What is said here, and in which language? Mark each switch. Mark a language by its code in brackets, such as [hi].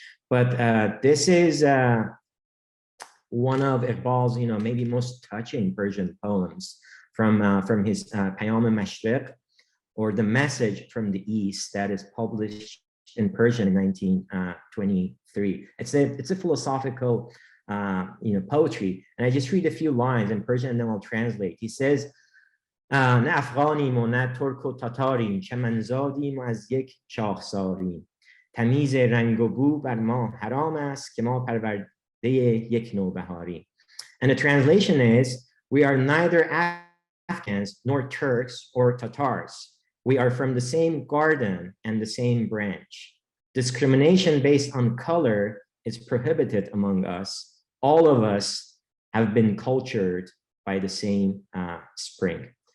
[en] But this is one of Iqbal's, maybe most touching Persian poems from his Payam al-Mashriq, or The Message from the East, that is published in Persian in 1923. It's a philosophical poetry, and I just read a few lines in Persian and then I'll translate. He says, [fa] نه افغانیم و نه ترک و تاتاریم، چمنزادیم و از یک شاخساریم، تمیز رنگ و بو بر ما حرام است که ما پرورده یک نوبهاریم. [en] And the translation is, we are neither Afghans nor Turks or Tatars. We are from the same garden and the same branch. Discrimination based on color is prohibited among us. All of us have been cultured by the same spring.